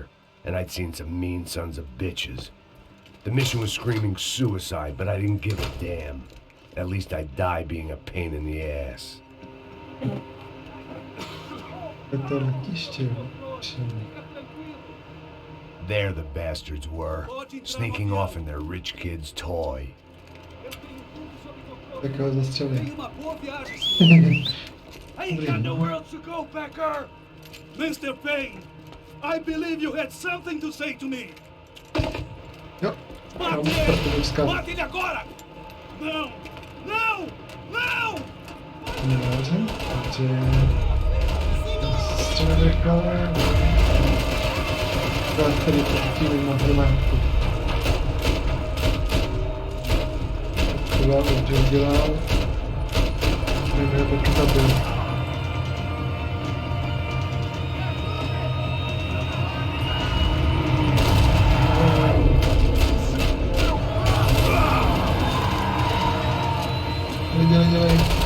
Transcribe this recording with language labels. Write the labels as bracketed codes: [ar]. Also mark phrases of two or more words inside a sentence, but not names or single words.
[en] And I'd seen some mean sons of bitches. The mission was screaming suicide, but I didn't give a damn. At least I'd die being a pain in the ass. There the bastards were, sneaking off in their rich kid's toy. [cs] Tak ho zastřelím. [pt] Tenha uma boa viagem. [en] I ain't got nowhere else to go, Becker. Mr. Payne, I believe you had something to say to me. [cs] Jo, [pt] Mate vamos para ele! buscar. Mate ele agora! Não! Não! Não! [cs] Dobře, takže... Střeleka... Dát tady potřebujeme na hromádku. Udělal, udělal. Nevím, jak to zabil. Dělej.